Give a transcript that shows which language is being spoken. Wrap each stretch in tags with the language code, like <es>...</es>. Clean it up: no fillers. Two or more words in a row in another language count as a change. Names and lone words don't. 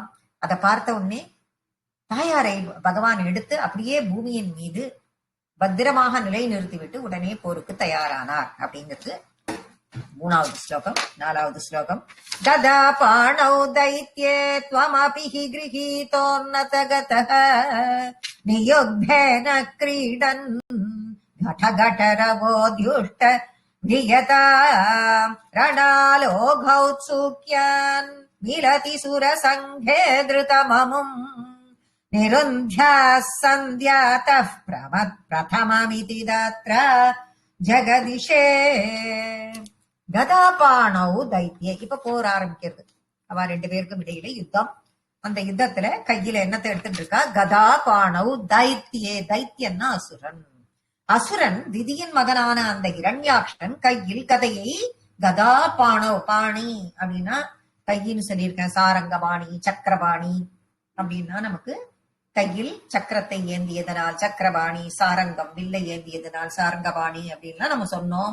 <ta>அதை பார்த்த உடனே தாயாரை பகவான் எடுத்து அப்படியே பூமியின் மீது பத்திரமாக நிலை நிறுத்திவிட்டு உடனே போருக்கு தயாரானார் அப்படிங்கிறது 3வது ஸ்லோகம். 4வது ஸ்லோகம்.</ta> <sa>तदा पाणौ दैत्ये त्वमपि हि गृहीतोन्नतगदः नियुक्तेन क्रीडन् घटघटरवोद्युष्ट वियता रणलोघौत्सुक्यान् मिलति सुरसङ्घे धृतममुम् निरुन्ध्याः सन्ध्यातः प्रथममिति तत्र जगदिशे. गदापाणौ दैत्ये.</sa> <ta>இப்ப போர் ஆரம்பிக்கிறது. அவ 2 பேருக்கும் இடையில யுத்தம். அந்த யுத்தத்துல கையில என்னத்தை எடுத்துட்டு இருக்கா?</ta> <sa>गदापाणौ दैत्ये.</sa> <ta>தைத்தியன்னா அசுரன். அசுரன் திதியின் மகனான அந்த ஹிரண்யாக்ஷன் கையில் கதையை,</ta> <sa>गदा पाणौ,</sa> <ta>பாணி அப்படின்னா கையின்னு சொல்லியிருக்கேன், சாரங்கபாணி, சக்கரபாணி அப்படின்னா நமக்கு கையில் சக்கரத்தை ஏந்தியதனால் சக்கரபாணி, சாரங்கம் வில்லை ஏந்தியதனால் சாரங்கபாணி அப்படின்லாம் நம்ம சொன்னோம்.</ta>